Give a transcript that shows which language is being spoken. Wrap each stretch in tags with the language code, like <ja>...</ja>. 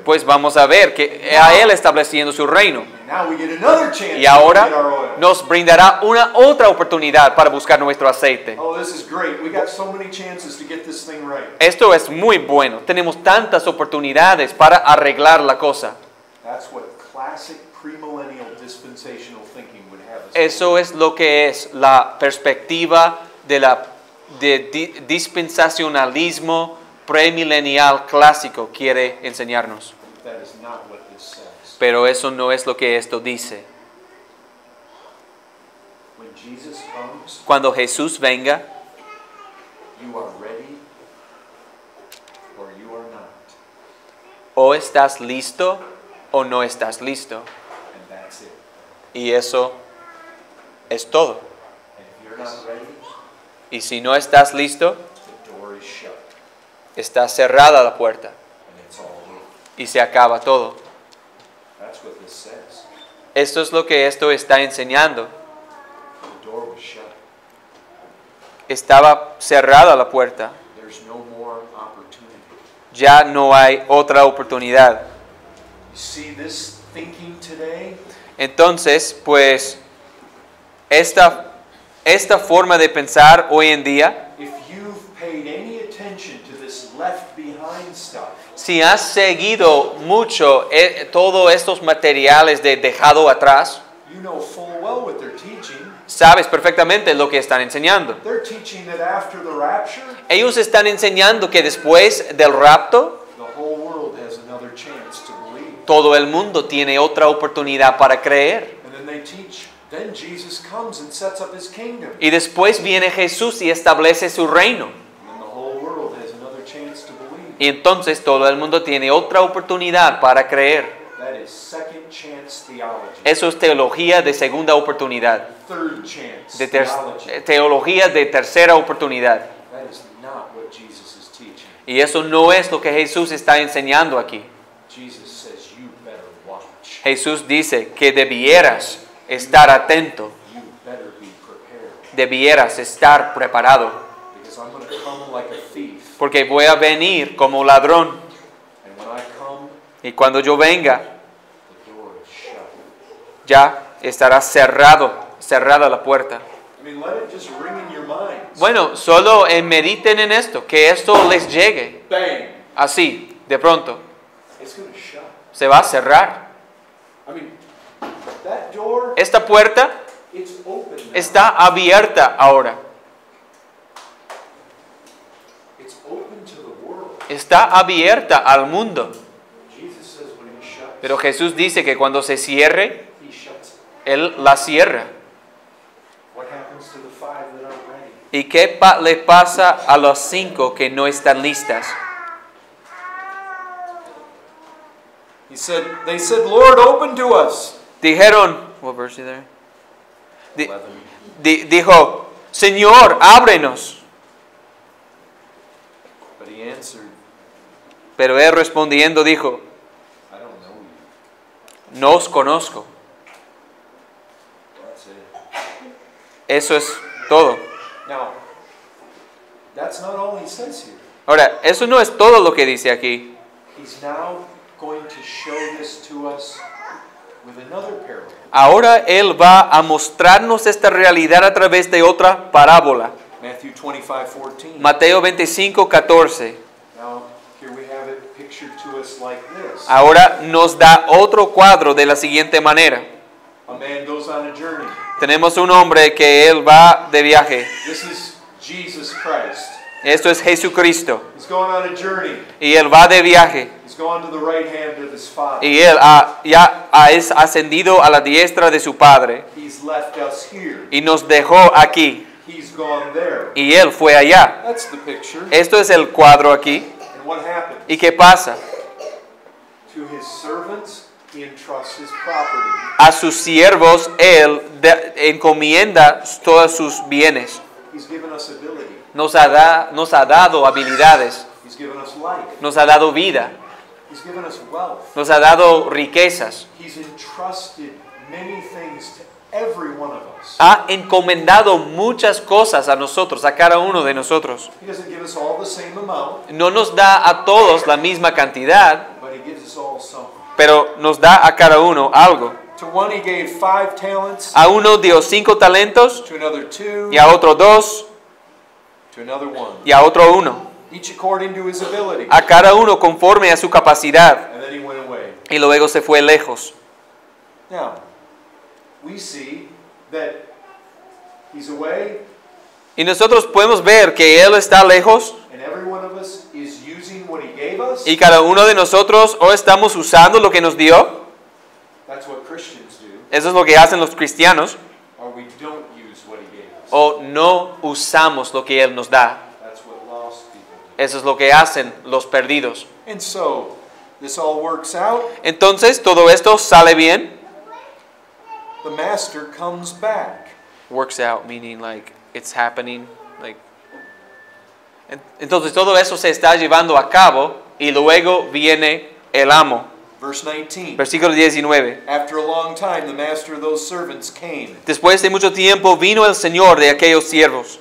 <es>pues vamos a ver que a Él estableciendo su reino.</es> <en>And now we get another chance</en> <es>Y</es> <en>to</en> <es>ahora</es> <en>get our oil.</en> <es>nos brindará una otra oportunidad para buscar nuestro aceite.</es> <en>Oh, this is great. We got so many chances to get this thing right.</en> <es>Esto es muy bueno. Tenemos tantas oportunidades para arreglar la cosa.</es> <en>That's what classic premillennial dispensational thinking would have us.</en> <es>Eso es lo que es la perspectiva de dispensacionalismo premilenial clásico quiere enseñarnos.</es> <en>That is not what this says.</en> <es>Pero eso no es lo que esto dice.</es> <en>When Jesus comes,</en> <es>Cuando Jesús venga,</es> <en>you are ready or you are not.</en> <es>o estás listo o no estás listo.</es> <en>And that's it.</en> <es>Y eso es todo.</es> <en>And if you're not ready,</en> <es>Y si no estás listo,</es> <en>the door is shut</en> <es>está cerrada la puerta</es> <en>and it's all over.</en> <es>y se acaba todo.</es> <en>That's what this says.</en> <es>Esto es lo que esto está enseñando.</es> <en>The door was shut.</en> <es>Estaba cerrada la puerta.</es> <en>There's no more opportunity.</en> <es>Ya no hay otra oportunidad.</es> <en>You see this thinking today?</en> <es>Entonces, pues, esta forma de pensar hoy en día,</es> <en>If you've paid any attention to this left behind stuff,</en> <es>si has seguido mucho todos estos materiales de dejado atrás,</es> <en>you know full well what they're teaching.</en> <es>sabes perfectamente lo que están enseñando.</es> <en>They're teaching that after the rapture,</en> <es>Ellos están enseñando que después del rapto,</es> <en>the whole world has another chance to believe.</en> <es>todo el mundo tiene otra oportunidad para creer.</es> <en>And then they teach, then Jesus comes and sets up his kingdom.</en> <es>Y después viene Jesús y establece su reino.</es> <en>And then the whole world has another chance to believe.</en> <es>Y entonces todo el mundo tiene otra oportunidad para creer.</es> <en>That is second chance theology.</en> <es>Eso es teología de segunda oportunidad.</es> <en>Third chance</en> <es>De</es> <en>theology.</en> <es>teología de tercera oportunidad.</es> <en>That is not what Jesus is teaching.</en> <es>Y eso no es lo que Jesús está enseñando aquí.</es> <en>Jesus says you better watch.</en> <es>Jesús dice que debieras estar atento,</es> <en>You better be prepared.</en> <es>debieras estar preparado,</es> <en>Because I'm going to come like a thief.</en> <es>porque voy a venir como ladrón.</es> <en>And when I come,</en> <es>Y cuando yo venga,</es> <en>the door is shut.</en> <es>ya estará cerrada la puerta.</es> <en>I mean, let it just ring in your minds.</en> <es>Bueno, solo mediten en esto, que esto les llegue</es> <en>Bang.</en> <es>así, de pronto.</es> <en>It's going to shut.</en> <es>Se va a cerrar.</es> <en>I mean, that door,</en> <es>Esta puerta</es> <en>it's open now.</en> <es>está abierta ahora.</es> <en>It's open to the world.</en> <es>Está abierta al mundo.</es> <en>Jesus says when he shuts,</en> <es>Pero Jesús dice que cuando se cierre,</es> <en>he shuts it.</en> <es>Él la cierra.</es> <en>What happens to the five that aren't ready?</en> <es>¿Y qué le pasa a los 5 que no están listas?</es> <en>They said, Lord, open to us.</en> <es>Dijeron,</es> <en>what verse is there? 11.</en> <es>Dijo, Señor, ábrenos.</es> <en>But he answered,</en> <es>Pero él respondiendo dijo,</es> <en>I don't know you.</en> <es>no os conozco.</es> <en>That's it.</en> <es>Eso es todo.</es> <en>Now, that's not all he says here.</en> <es>Ahora, eso no es todo lo que dice aquí.</es> <en>He's now going to show this to us with another parable.</en> <es>Ahora Él va a mostrarnos esta realidad a través de otra parábola.</es> <en>Matthew 25:14.</en> <es>Mateo 25:14.</es> <en>Now, here we have it pictured to us like this.</en> <es>Ahora nos da otro cuadro de la siguiente manera.</es> <en>A man goes on a journey.</en> <es>Tenemos un hombre que él va de viaje.</es> <en>This is Jesus Christ.</en> <es>Esto es Jesucristo.</es> <en>He's going on a journey.</en> <es>Y él va de viaje.</es> <en>He's gone to the right hand of his Father.</en> <es>Y él ya ha ascendido a la diestra de su Padre.</es> <en>He's left us here.</en> <es>Y nos dejó aquí.</es> <en>He's gone there.</en> <es>Y él fue allá.</es> <en>That's the picture.</en> <es>Esto es el cuadro aquí.</es> <en>And what happens?</en> <es>¿Y qué pasa?</es> <en>To his servants, he entrusts his property.</en> <es>A sus siervos él encomienda todos sus bienes.</es> <en>He's given us ability.</en> <es>Nos ha dado habilidades.</es> <en>He's given us life.</en> <es>Nos ha dado vida.</es> <en>He's given us wealth.</en> <es>Nos ha dado riquezas.</es> <en>He's entrusted many things to every one of us.</en> <es>Ha encomendado muchas cosas a nosotros, a cada uno de nosotros.</es> <en>He doesn't give us all the same amount,</en> <es>No nos da a todos la misma cantidad,</es> <en>but he gives us all something.</en> <es>pero nos da a cada uno algo.</es> <en>To one he gave 5 talents,</en> <es>A uno dio 5 talentos,</es> <en>to another 2,</en> <es>y a otro 2,</es> <en>to another 1.</en> <es>y a otro 1.</es> <en>Each according to his ability.</en> <es>A cada uno conforme a su capacidad.</es> <en>And then he went away.</en> <es>Y luego se fue lejos.</es> <en>Now, we see that he's away,</en> <es>Y nosotros podemos ver que Él está lejos,</es> <en>and every one of us is using what he gave us.</en> <es>y cada uno de nosotros o estamos usando lo que nos dio.</es> <en>That's what Christians do.</en> <es>Eso es lo que hacen los cristianos.</es> <en>Or we don't use what he gave us.</en> <es>O no usamos lo que Él nos da.</es> <en>That's what lost people do.</en> <es>Eso es lo que hacen los perdidos.</es> <en>And so, this all works out.</en> <es>Entonces, todo esto sale bien.</es> <en>The master comes back. Works out, meaning like it's happening. Like.</en> <es>Entonces, todo eso se está llevando a cabo y luego viene el amo.</es> <en>Verse 19.</en> <es>Versículo 19.</es> <en>After a long time, the master of those servants came.</en> <es>Después de mucho tiempo vino el Señor de aquellos siervos.</es>